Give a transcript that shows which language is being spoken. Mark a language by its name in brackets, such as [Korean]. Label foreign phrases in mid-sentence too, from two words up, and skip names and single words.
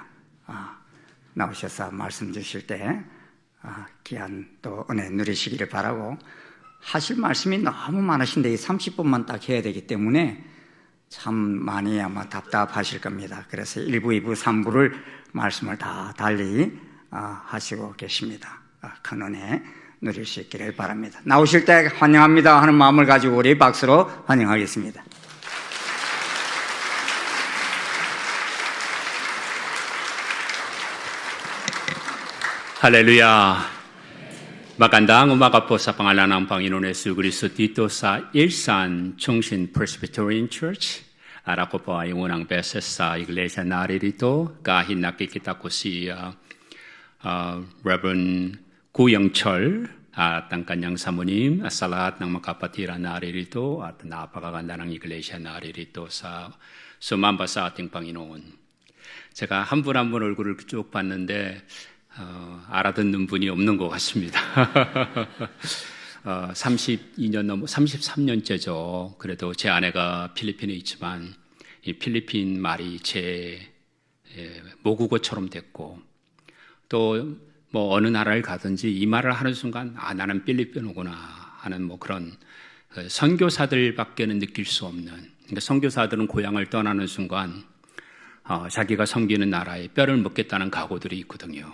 [Korean] 나오셔서 말씀 주실 때 귀한 또 은혜 누리시기를 바라고 하실 말씀이 너무 많으신데 이 30분만 딱 해야 되기 때문에 참 많이 아마 답답하실 겁니다. 그래서 1부, 2부, 3부를 말씀을 다 달리 하시고 계십니다. 큰 은혜 누릴 수 있기를 바랍니다. 나오실 때 환영합니다 하는 마음을 가지고 우리 박수로 환영하겠습니다. [Filipino] Haleluya. Magandang umaga po sa pangalan ng Panginoon Yesu Cristo dito sa Ilsan Chungshin Presbyterian Church. Ako po ay unang beses sa iglesia naririto kahit nakikita ko si Reverend Kuyangchol at ang kanyang samunim sa lahat ng mga kapatira naririto at napakaganda ng iglesia naririto sa sumamba sa ating Panginoon. [Korean] 제가 한 분 한 분 얼굴을 쭉 봤는데 알아듣는 분이 없는 것 같습니다. 32년 넘어 33년째죠. 그래도 제 아내가 필리핀에 있지만 이 필리핀 말이 제 모국어처럼 됐고 또 뭐 어느 나라를 가든지 이 말을 하는 순간 나는 필리핀어구나 하는 뭐 그런 선교사들밖에는 느낄 수 없는 그러니까 선교사들은 고향을 떠나는 순간 자기가 섬기는 나라에 뼈를 묻겠다는 각오들이 있거든요.